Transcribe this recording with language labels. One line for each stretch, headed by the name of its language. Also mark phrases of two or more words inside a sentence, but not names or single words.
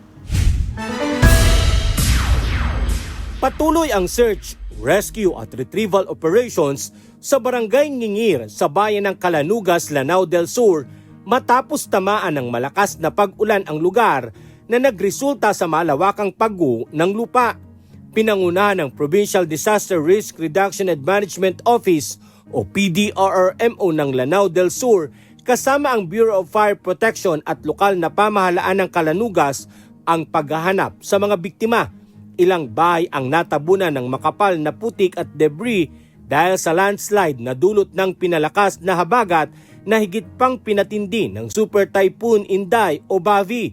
Filipino: Patuloy ang search, rescue at
English: retrieval operations
Filipino: sa barangay Ngingir sa bayan ng Calanugas, Lanao del Sur matapos tamaan ng malakas na pag-ulan ang lugar na nagresulta sa malawakang pagguho ng lupa. Pinangunahan ng Provincial Disaster Risk Reduction and Management Office o PDRRMO ng Lanao del Sur kasama ang Bureau of Fire Protection at lokal na pamahalaan ng Calanugas ang paghahanap sa mga biktima. Ilang bahay ang natabunan ng makapal na putik at debris dahil sa landslide na dulot ng pinalakas na habagat na higit pang pinatindi ng Super Typhoon Inday o Bavi.